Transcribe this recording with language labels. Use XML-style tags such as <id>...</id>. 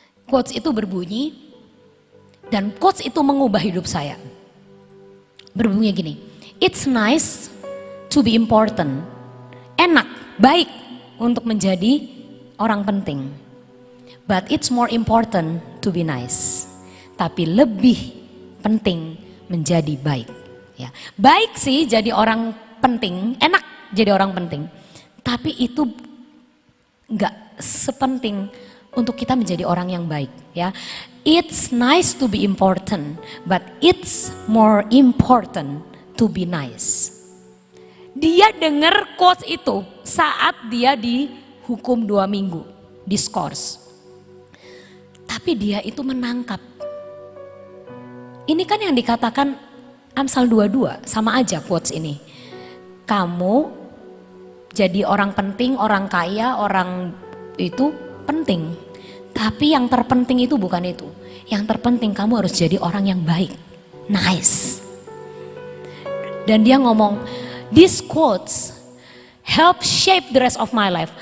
<id>Quotes itu berbunyi, dan quotes itu mengubah hidup saya. Berbunyi gini,</id> <en>it's nice to be important.</en> <id>Enak, baik untuk menjadi orang penting.</id> <en>But it's more important to be nice.</en> <id>Tapi lebih penting menjadi baik. Ya. Baik sih jadi orang penting, enak jadi orang penting. Tapi itu gak sepenting untuk kita menjadi orang yang baik ya.</id> <en>It's nice to be important, but it's more important to be nice.</en> <id>Dia dengar quotes itu saat dia dihukum 2 minggu, diskors. Tapi dia itu menangkap. Ini kan yang dikatakan Amsal 22, sama aja quotes ini. Kamu jadi orang penting, orang kaya, orang itu penting. Tapi yang terpenting itu bukan itu. Yang terpenting kamu harus jadi orang yang baik.</id> <en>Nice.</en> <id>Dan dia ngomong,</id> <en>these quotes help shape the rest of my life.</en>